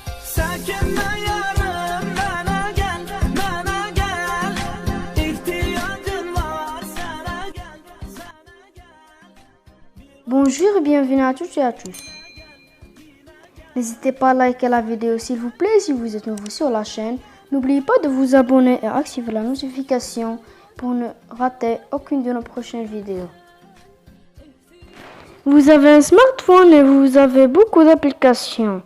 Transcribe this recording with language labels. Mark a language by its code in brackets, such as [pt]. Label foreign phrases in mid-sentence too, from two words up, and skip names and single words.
[tr] Sakinle yarım bana gel, bana gel. İhtiyacın var sana gel, sana gel. [fr] Bonjour et bienvenue à toutes et à tous. N'hésitez pas à liker la vidéo s'il vous plaît si vous êtes nouveau sur la chaîne. N'oubliez pas de vous abonner et activer la notification pour ne rater aucune de nos prochaines vidéos. Vous avez un smartphone et vous avez beaucoup d'applications.